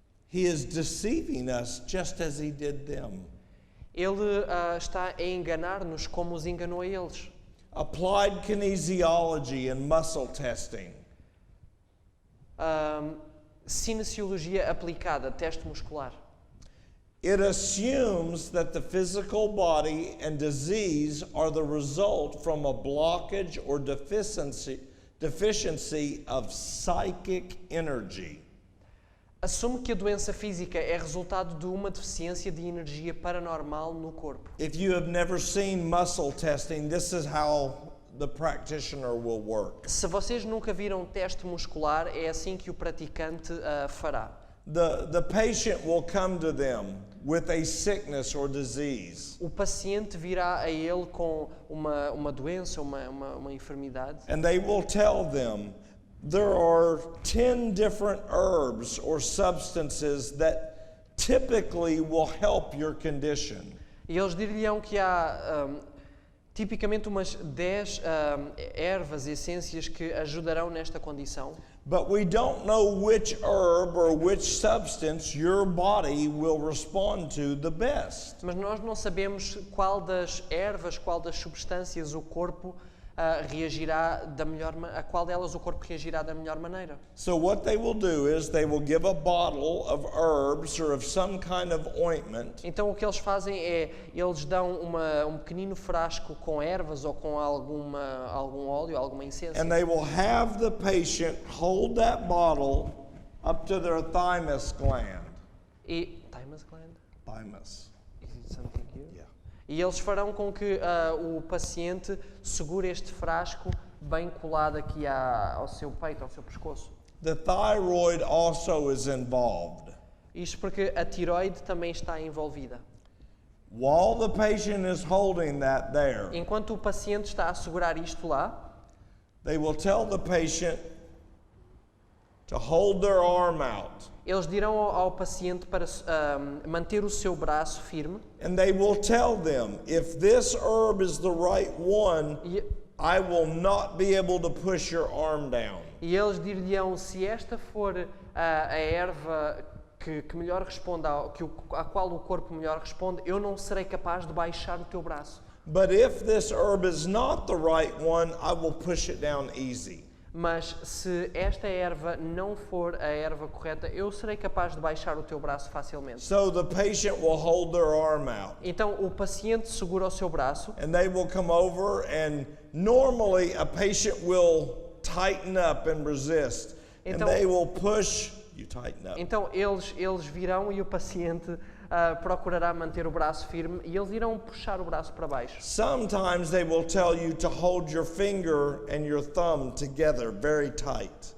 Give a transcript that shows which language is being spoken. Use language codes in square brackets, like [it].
[en] He is deceiving us just as he did them. [pt] Ele está a enganar-nos como os enganou a eles. [en] Applied kinesiology and muscle testing. [pt] Cinesiologia aplicada, teste muscular. [en] It assumes that the physical body and disease are the result from a blockage or deficiency of psychic energy. [pt] Assume que a doença física é resultado de uma deficiência de energia paranormal no corpo. [en] If you have never seen muscle testing, this is how the practitioner will work. [pt] Se vocês nunca viram teste muscular, é assim que o praticante fará. [en] The patient will come to them with a sickness or disease. [pt] O paciente virá a ele com uma doença, uma enfermidade. [en] And they will tell them, there are 10 different herbs or substances that typically will help your condition. [pt] E eles dir-lhe-ão que há tipicamente umas 10 ervas e essências que ajudarão nesta condição. [en] But we don't know which herb or which substance your body will respond to the best. [pt] Mas nós não sabemos qual das ervas, qual das substâncias o corpo reagirá da melhor a qual delas o corpo reagirá da melhor maneira. [en] So what they will do is they will give a bottle of herbs or of some kind of ointment. [pt] Então o que eles fazem é eles dão um pequenino frasco com ervas ou com algum óleo, alguma essência. [en] And they will have the patient hold that bottle up to their thymus gland. E thymus gland? Thymus. Is it something here? Yeah. [pt] E eles farão com que o paciente segure este frasco bem colado aqui ao seu peito, ao seu pescoço. [en] The thyroid also is involved. [pt] Isto porque a tiroide também está envolvida. [en] While the patient is holding that there, [pt] Enquanto o paciente está a segurar isto lá, [en] they will tell the patient to hold their arm out. [pt] eles dirão ao paciente para manter o seu braço firme. [en] And they will tell them, if this herb is the right one, I will not be able to push your arm down. [pt] E eles dir-lhe-ão, se esta for a erva que melhor responde, à qual o corpo melhor responde, eu não serei capaz de baixar o teu braço. [en] But if this herb is not the right one, I will push it down easy. [pt] Mas se esta erva não for a erva correta, eu serei capaz de baixar o teu braço facilmente. [en] So the patient will hold their arm out. [pt] Então o paciente segura o seu braço. [en] And they will come over, and normally a patient will tighten up and resist. And [pt] Então- [en] they will push, you tighten up. [pt] Então eles virão e o paciente procurará manter o braço firme e eles irão puxar o braço para baixo. [en] Sometimes they will tell you to hold your finger and your thumb together very tight.